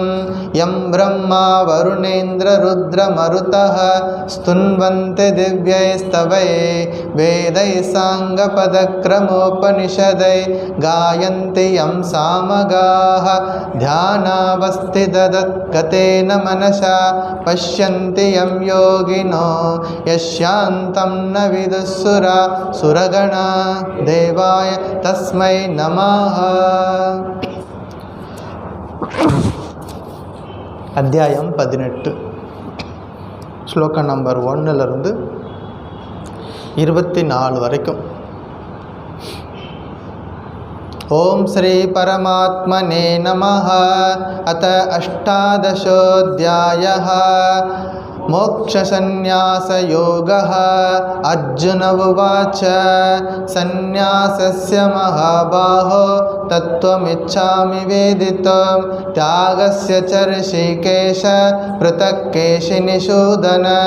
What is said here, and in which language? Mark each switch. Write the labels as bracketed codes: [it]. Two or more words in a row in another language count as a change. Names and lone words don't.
[sa] यं ब्रह्मा वरुणेन्द्ररुद्रमरुतः स्तुन्वन्ति दिव्यैस्तवैः वेदैः साङ्गपदक्रमोपनिषदैः गायन्ति यं सामगाः। ध्यानावस्थितगतेन मनसा पश्यन्ति यं योगिनो यस्यान्तं न विदुःसुरा सुरगणा देवाय तस्मै नमः। [ta] அத்தியாயம் 18 ஸ்லோகம் நம்பர் 1 24 வரைக்கும். [sa] ॐ श्री परमात्मने नमः. अथ अष्टादशोऽध्यायः मोक्षसन्न्यासयोगः। अर्जुन उवाच सन्न्यासस्य महाबाहो तत्त्वमिच्छामि वेदितुं त्यागस्य च ऋषिकेश पृथक् केशिनिषूदन।